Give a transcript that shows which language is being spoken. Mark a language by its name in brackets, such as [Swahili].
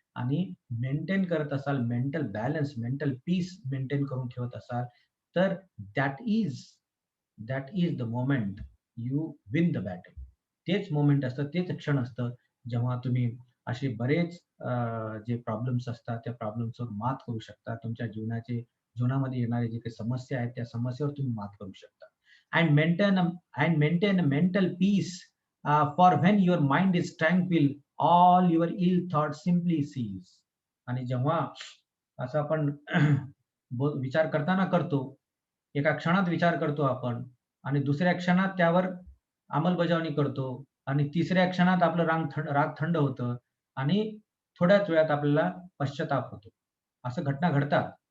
[Marathi] आणि मेंटेन करत असाल, mental balance, mental peace maintain करून ठेवत असाल, तर [English] That is the moment you win the battle. [Marathi] तेच मोमेंट असतं, तेच क्षण असतं, जेव्हा तुम्ही असे बरेच जे प्रॉब्लेम्स असतात, त्या प्रॉब्लेम्सवर मात करू शकता. तुमच्या जीवनामध्ये येणारे जे काही समस्या आहेत, त्या समस्येवर तुम्ही मात करू शकता. [English] And maintain a mental peace for when your mind is tranquil, all your ill thought simply cease. [Marathi] आणि जेव्हा असं आपण विचार करताना करतो, एका क्षणात विचार करतो आपण आणि दुसऱ्या क्षणात त्यावर अंमलबजावणी करतो आणि तिसऱ्या क्षणात आपलं राग थंड होतं आणि थोड्याच वेळात आपल्याला पश्चाताप होतो. असं घटना घडतात.